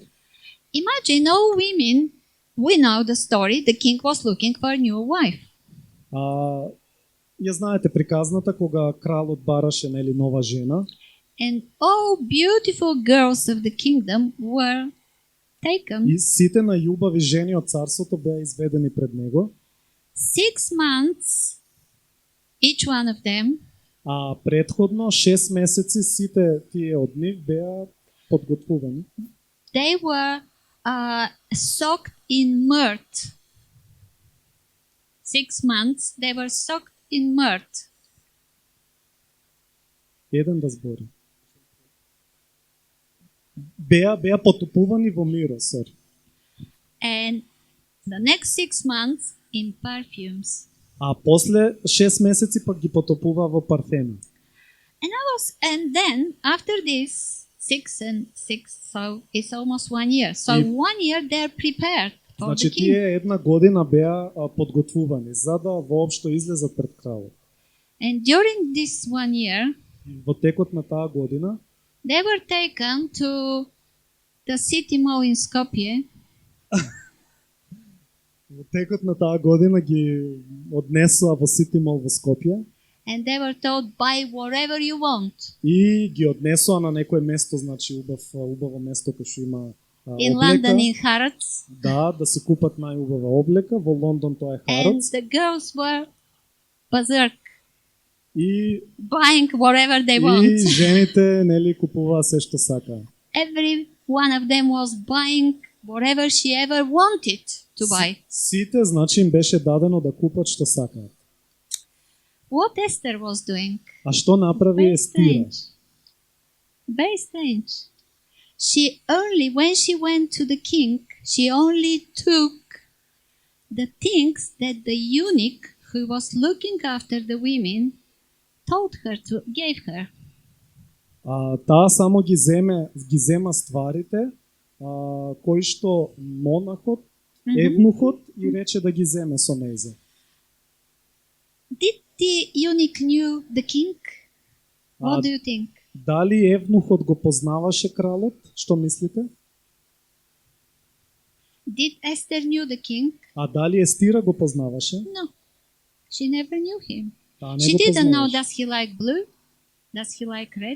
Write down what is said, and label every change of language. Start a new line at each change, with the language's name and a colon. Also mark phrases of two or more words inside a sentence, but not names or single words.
English: Imagine all women, we know the story, the king was looking for a new wife.
Macedonian: Ја знаете приказната кога кралот бараше нели нова жена
English: And all beautiful girls of the kingdom were taken.
Macedonian: и сите најубави жени од царството беа изведени пред него.
English: 6 months, each one of them,
Macedonian: А предходно 6 месеци сите тие од нив беа подготвувани.
English: they were soaked in myrrh. 6 months, they were soaked in myrrh.
Macedonian: Еден да збори. Беа потопувани во миро, сори.
English: And the next 6 months in perfumes.
Macedonian: А после 6 месеци пак ги потопува во парфеми.
English: And then after this 6 and 6, so it's almost 1 year. So
Macedonian: И-
English: 1 year they're prepared for
Macedonian: Значи
English: the king.
Macedonian: тие една година беа подготвувани за да воопшто излезат пред кралот.
English: And during this 1 year,
Macedonian: И во текот на таа година
English: they were taken to the city mall in Skopje.
Macedonian: Во текот на таа година ги однесоа во Сити Мол во Скопје
English: and they were told, buy whatever you want.
Macedonian: и ги однесоа на некое место, значи убаво место кај што има
English: In
Macedonian: облека.
English: London, in Harrods.
Macedonian: Да си купат најубава облека, во Лондон тоа е
English: And Harrods. the girls were berserk,
Macedonian: И
English: buying whatever they
Macedonian: И
English: want.
Macedonian: жените нели купуваа се што сакаа.
English: Every one of them was buying whatever she ever wanted to buy.
Macedonian: Сите значи им беше дадено да купат што сакаат.
English: What Esther was doing?
Macedonian: А што направи
English: Very
Macedonian: Естира?
English: strange. Very strange. When she went to the king, she only took the things that the eunuch who was looking after the women gave her.
Macedonian: Таа само ги зема стварите кои што монахот, евнухот и рече да ги земе со нејзе.
English: Did the eunuch knew the king? What do you think?
Macedonian: Дали евнухот го познаваше кралот? Што мислите?
English: Did Esther knew the king?
Macedonian: А дали Естира го познаваше?
English: No. She never knew him.
Macedonian: Таа не
English: She
Macedonian: го
English: didn't know,
Macedonian: познаваше.
English: does he like blue? Does he like red?